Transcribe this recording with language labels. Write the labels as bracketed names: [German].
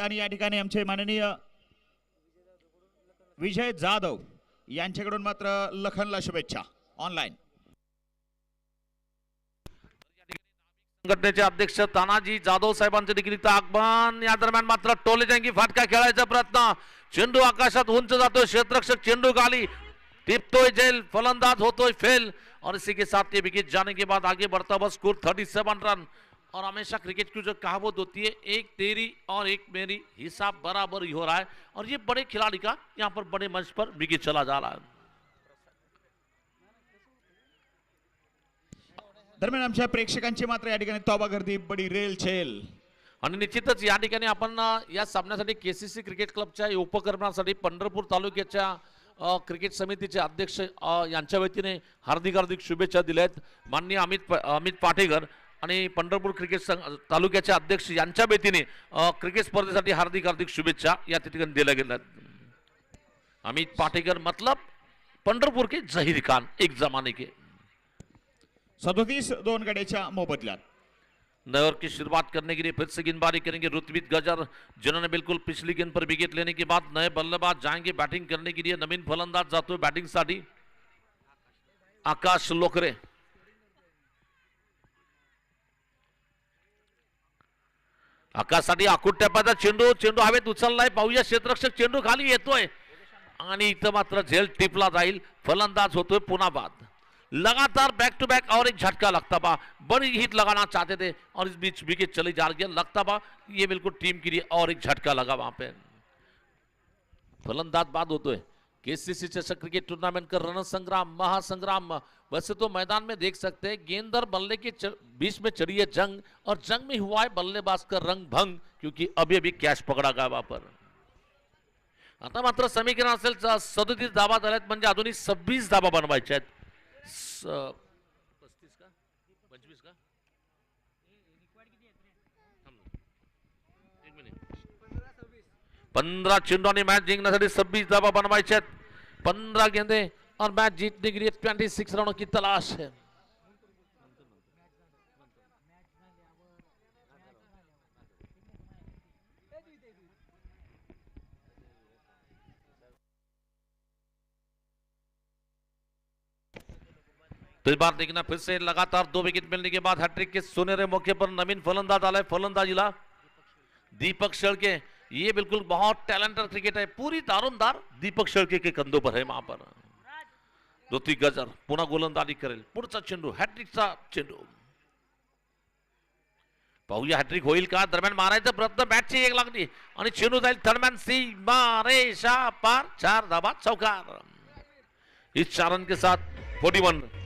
[Marathi] आणि या ठिकाणी आमचे माननीय विजय जाधव यांच्याकडून मात्र लखनला शुभेच्छा ऑनलाईन. संघटनेचे अध्यक्ष तानाजी जाधव साहेबांचे देखील इथं आगमन. या दरम्यान मात्र टोले जंगी फाटका खेळायचा प्रयत्न, चेंडू आकाशात उंच जातोय, क्षेत्ररक्षक चेंडू गाली टिपतोय जेल, फलंदाज होतोय फेल. [Hindi] और इसी के साथ ये विकेट जाने के बाद आगे बढ़ता हुआ स्कोर 37 रन. और हमेशा क्रिकेट की जो कहावत होती है, एक तेरी और एक मेरी, हिसाब बराबर ही हो रहा है. और ये बड़े खिलाड़ी का यहाँ पर बड़े मंच पर विकेट चला जा रहा है. [Marathi] दरम्यान आमच्या प्रेक्षकांची मात्र या ठिकाणी तोबा गर्दी, बडी रेल छेल. आणि निश्चितच या ठिकाणी आपण या सामन्यासाठी KCC क्रिकेट क्लबच्या उपक्रमासाठी पंढरपूर तालुक्याच्या क्रिकेट समितीचे अध्यक्ष यांच्या वतीने हार्दिक हार्दिक शुभेच्छा दिल्या आहेत. माननीय अमित पाटेकर आणि पंढरपूर क्रिकेट तालुक्याचे अध्यक्ष यांच्या वतीने क्रिकेट स्पर्धेसाठी हार्दिक हार्दिक शुभेच्छा या ठिकाणी दिल्या गेल्या. [Hindi] अमित पाटेकर मतलब पंढरपूर के जहीर खान एक जमाने के. [Marathi] 37 2 गड्याच्या मोबदल्यात. [Hindi] नए ओवर की शुरुआत करने के लिए फिर से गेंदबाजी करेंगे ऋत्विक गजर, जिन्होंने बिल्कुल पिछली गेंद पर विकेट लेने के बाद नए बल्लेबाज जाएंगे बैटिंग करने के लिए. [Marathi] नवीन फलंदाज जातोय बैटिंग साठी आकाश लोकरे. आकाशसाठी आकुट टप्प्याचा चेंडू हवेत उचललाय, पाहूया क्षेत्ररक्षक चेंडू खाली येतोय आणि इथं मात्र झेल टिपला जाईल. फलंदाज होतोय पुन्हा बाद. [Hindi] लगातार बैक टू बैक और एक झटका लगता बा, बड़ी हिट लगाना चाहते थे और इस बीच विकेट चली जा रही है. लगता बा ये बिल्कुल टीम के लिए और एक झटका लगा वहां पे. [Marathi] फलंदाज बाद होतोय. [Hindi] KCC चषक क्रिकेट टूर्नामेंट का रणसंग्राम, महासंग्राम. वैसे तो मैदान में देख सकते हैं गेंद और बल्ले के बीच में चढ़ी है जंग, और जंग में हुआ है बल्लेबाज का रंग भंग, क्योंकि अभी अभी कैच पकड़ा गया वहां पर. [Marathi] आता मात्र समीकरण असेल 37 धावा झाल्यात, म्हणजे अजूनही 26 धावा बनवायच्या आहेत. 35 का 25 का 15 चेंडूंनी मैच जिंकण्यासाठी 26 धावा बनवायच्या आहेत. [Hindi] 15 गेंदे और मैच जीतने के लिए 26 रनों की तलाश है. तो इस बार देखना फिर से लगातार 2 विकेट मिलने के बाद हैट्रिक के सुनहरे मौके पर नवीन फलंदाज आला है. [Marathi] फलंदाजीला दीपक शेळके. [Hindi] ये बिल्कुल बहुत टैलेंटेड क्रिकेट है, पूरी दारोमदार दीपक शेळके के कंधों पर है. [Marathi] वहां पर ऋत्विक गजर पुन्हा गोलंदाजी करेल. पुढचा चेंडू हॅट्रिकचा चेंडू. पाहूया हॅट्रिक होईल का. दरम्यान मारायचा प्रयत्न, बॅटची एक लागली आणि चेंडू जाईल दरम्यान सी मारेशा पार. 4 धाबा चौकार. [Hindi] इस 4 रन के साथ 41.